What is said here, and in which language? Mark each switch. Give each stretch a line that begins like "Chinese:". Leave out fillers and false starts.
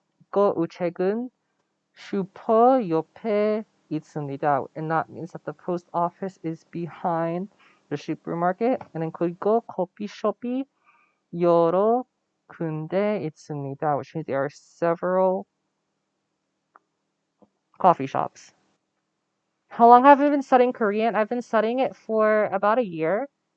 Korean: 그 우체국은 슈퍼 옆에 있습니다.
English: And that means that the post office is behind the supermarket. And then
Korean: 그리고 커피숍이 여러 군데 있습니다.
English: Which means there are several coffee shops. How long have I been studying Korean? I've been studying it for about a year.